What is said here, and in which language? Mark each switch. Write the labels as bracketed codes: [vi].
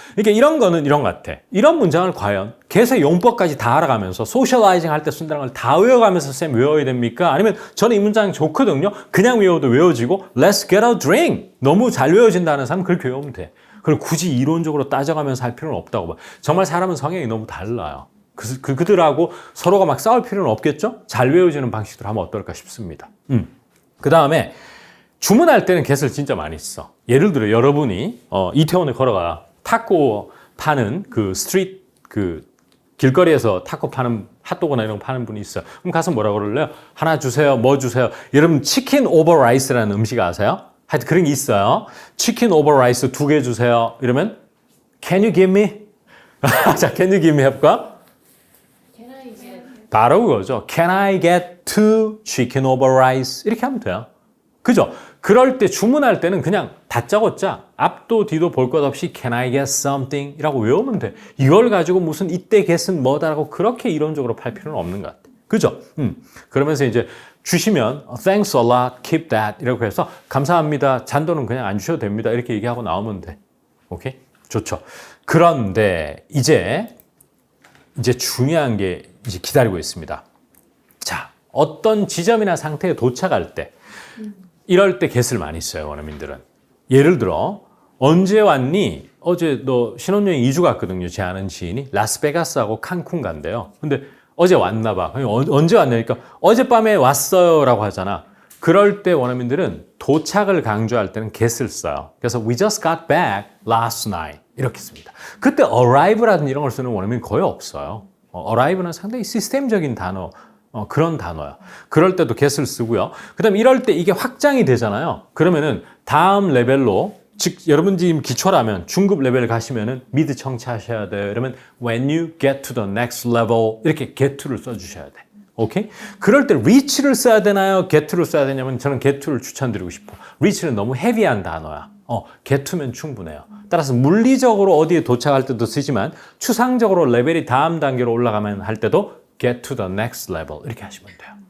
[ko] 그러니까 이런 거는 이런 것 같아. 이런 문장을 과연 get의 용법까지 다 알아가면서 소셜라이징 할 때 쓴다는 걸 다 외워가면서 쌤 외워야 됩니까? 아니면 저는 이 문장 좋거든요. 그냥 외워도 외워지고 [en] Let's get a drink. [ko] 너무 잘 외워진다는 사람은 그렇게 외우면 돼. 그걸 굳이 이론적으로 따져가면서 할 필요는 없다고 봐. 정말 사람은 성향이 너무 달라요. 그들하고 서로가 막 싸울 필요는 없겠죠? 잘 외워지는 방식으로 하면 어떨까 싶습니다. 그 다음에 주문할 때는 get을 진짜 많이 써. 예를 들어 여러분이 이태원에 걸어가 타코 파는 그 스트리트 그 길거리에서 타코 파는 핫도그나 이런 거 파는 분이 있어요. 그럼 가서 뭐라 그럴래요? 하나 주세요. 뭐 주세요? 여러분 치킨 오버 라이스라는 음식 아세요? 하여튼 그런 게 있어요. 치킨 오버 라이스 2개 주세요. [en] 이러면 Can you give me? 자, Can you give me [ko] 해볼까? [en] Can I get [ko] 바로 그거죠. [en] Can I get 2 chicken over rice? [ko] 이렇게 하면 돼요. 그죠? 그럴 때 주문할 때는 그냥 다짜고짜 앞도 뒤도 볼 것 없이 [en] Can I get something? [ko] 이라고 외우면 돼. 이걸 가지고 무슨 이때 get은 뭐다라고 그렇게 이론적으로 팔 필요는 없는 것 같아. 그죠? 그러면서 이제 주시면 [en] Thanks a lot, keep that [ko] 이라고 해서 감사합니다. 잔돈은 그냥 안 주셔도 됩니다. 이렇게 얘기하고 나오면 돼. 오케이? 좋죠. 그런데 이제 중요한 게 이제 기다리고 있습니다. 자, 어떤 지점이나 상태에 도착할 때 이럴 때 get을 많이 써요, 원어민들은. 예를 들어 언제 왔니? 어제 너 신혼여행 2주 갔거든요. 제 아는 지인이 라스베가스하고 칸쿤 간대요. 근데 어제 왔나 봐. 언제 왔냐니까 어젯밤에 왔어요 라고 하잖아. 그럴 때 원어민들은 도착을 강조할 때는 get을 써요. [en] 그래서 we just got back last night [ko] 이렇게 씁니다. 그때 arrive라든 이런 걸 쓰는 원어민이 거의 없어요. arrive는 상당히 시스템적인 단어, 그런 단어야. 그럴 때도 get을 쓰고요. 그 다음에 이럴 때 이게 확장이 되잖아요. 그러면은 다음 레벨로, 즉 여러분 지금 기초라면 중급 레벨 가시면은 mid 청취하셔야 돼요. [en] 이러면 when you get to the next level [ko] 이렇게 get to를 써주셔야 돼. 오케이? 그럴 때 reach를 써야 되나요? get to를 써야 되냐면 저는 get to를 추천드리고 싶어. reach는 너무 헤비한 단어야. get to면 충분해요. 따라서 물리적으로 어디에 도착할 때도 쓰지만 추상적으로 레벨이 다음 단계로 올라가면 할 때도 [en] get to the next level [ko] 이렇게 하시면 돼요.